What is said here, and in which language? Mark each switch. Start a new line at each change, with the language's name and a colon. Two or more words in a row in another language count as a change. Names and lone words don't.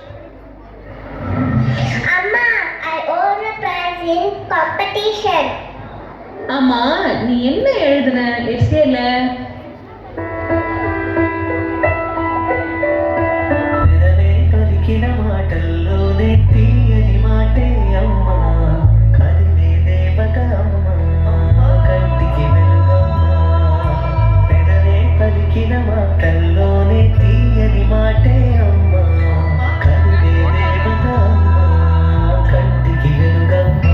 English: Amma, I won a prize in competition.
Tamil: அம்மா, நீ என்ன எழுதுன எஸ்ஏல?
Telugu: నిరవే పలికిన మాటల్లోనే తీయని మాటే అమ్మా, కదిలే దేవత అమ్మా, కంటికి వెలుగమ్మా. నిరవే పలికిన మాటల్లోనే తీయని మాటే అమ్మా, కదిలే దేవత అమ్మా, కంటికి వెలుగమ్మా.